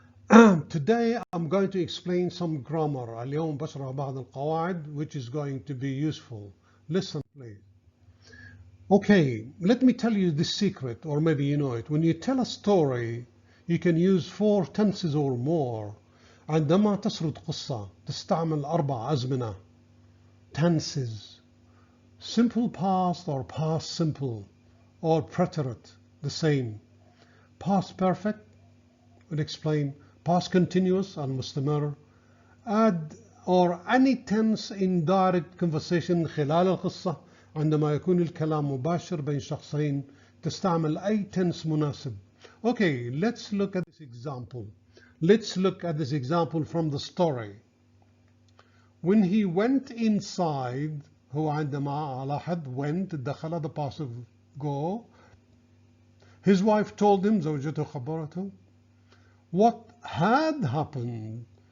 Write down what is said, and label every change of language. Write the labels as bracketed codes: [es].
[en] Today I'm going to explain some grammar. [ar] اليوم بشرح بعض القواعد [en] which is going to be useful. Listen please. Okay, let me tell you this secret, or maybe you know it. When you tell a story, you can use 4 tenses or more. [ar] عندما تسرد قصة تستعمل 4 أزمنة. [en] Tenses. Simple past or past simple, or preterite, the same. Past perfect, we'll explain. Past continuous, [ar] المستمر. [en] Add or any tense in direct conversation [ar] خلال القصة. عندما يكون الكلام مباشر بين شخصين تستعمل أي tense مناسب. [en] Okay, let's look at this example. Let's look at this example from the story. When he went inside, [ar] هو عندما لاحظ [en] went دخل, the passive go. His wife told him, [ar] زوجته خبرته, [en] what had happened.